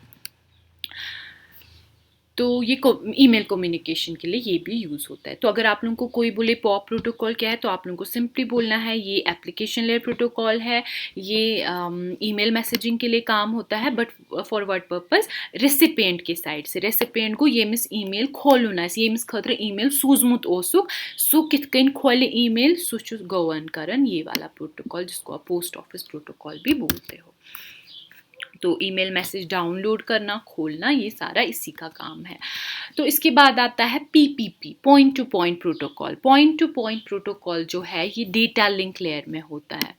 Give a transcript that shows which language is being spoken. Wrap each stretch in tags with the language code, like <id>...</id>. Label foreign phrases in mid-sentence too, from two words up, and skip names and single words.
<hi>तो ये</hi> <en>email communication</en> <hi>के लिए ये भी यूज़ होता है। तो अगर आप लोगों को कोई बोले</hi> <en>POP protocol</en> <hi>क्या है तो आप लोगों को सिंपली बोलना है ये</hi> <en>application layer protocol</en> <hi>है, ये</hi> <en>email messaging</en> <hi>के लिए काम होता है,</hi> <en>but for what purpose,</en> <hi>रेसिपिएंट के साइड से।</hi> <ks>रेसिपिएंट को ये मिस ईमेल खोलुन ये मिस खतर ईमेल सूजमुत ओसुक, सो कित कन खोले ईमेल सु गवर्न करन</ks> <hi>ये वाला प्रोटोकॉल, जिसको आप पोस्ट ऑफिस प्रोटोकॉल भी बोलते हो। तो</hi> <en>email message</en> <hi>डाउनलोड करना, खोलना, ये सारा इसी का काम है। तो इसके बाद आता है PPP,</hi> <en>point to point protocol. point to point protocol</en> <hi>जो है ये</hi> <en>data link layer</en> <hi>में होता है।</hi>